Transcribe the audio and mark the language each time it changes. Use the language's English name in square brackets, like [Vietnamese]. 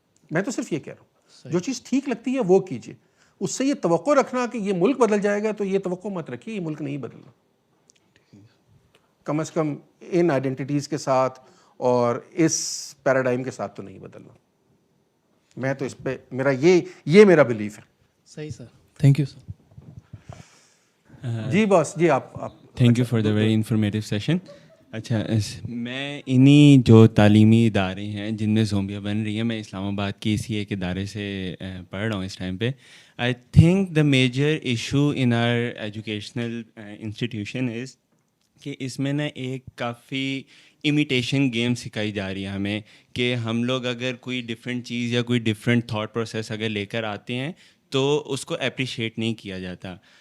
[Urdu] میں تو صرف یہ کہہ رہا ہوں جو چیز ٹھیک لگتی ہے وہ کیجیے. اس سے یہ توقع رکھنا کہ یہ ملک بدل جائے گا, تو یہ توقع مت رکھیے, یہ ملک نہیں بدلنا. کم از کم ان آئیڈینٹیٹیز کے ساتھ اور اس پیراڈائم کے ساتھ تو نہیں بدلنا. میں تو اس پہ میرا یہ میرا بلیف ہے. صحیح سر, تھینک یو سر. جی باس جی آپ [English] Thank you for the very informative session. [Urdu] اچھا میں انہی جو تعلیمی ادارے ہیں جن میں زومبیاں بن رہی ہیں, میں اسلام آباد کی اسی ایک ادارے سے پڑھ رہا ہوں اس ٹائم پہ. [English] I think the major issue in our educational institution is [Urdu] کہ اس میں نا ایک کافی امیٹیشن گیم سکھائی جا رہی ہے ہمیں, کہ ہم لوگ اگر کوئی ڈفرینٹ چیز یا کوئی ڈفرینٹ تھاٹ پروسیس اگر لے کر آتے ہیں تو اس کو اپریشیٹ نہیں کیا جاتا.